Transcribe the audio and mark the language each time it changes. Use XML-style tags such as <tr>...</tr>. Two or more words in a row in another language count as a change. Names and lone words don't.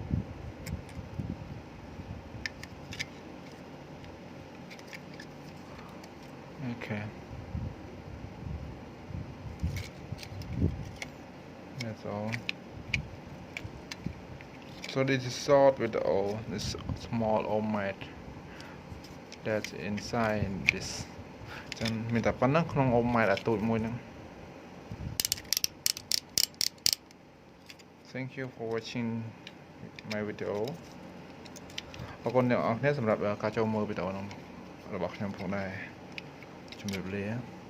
<en>Okay. That's all. So this is short with all this small Ohmmeter that's inside this.</en> <km>ចឹងមានតែប៉ុណ្ណឹងក្នុង Ohmmeter អាតូចមួយហ្នឹង</km> <en>Thank you for watching my video.</en> <km>អរគុណអ្នកនរគ្នាសម្រាប់ការចូលមើលវីដេអូរបស់ខ្ញុំផងដែរ ជំរាបលា</km>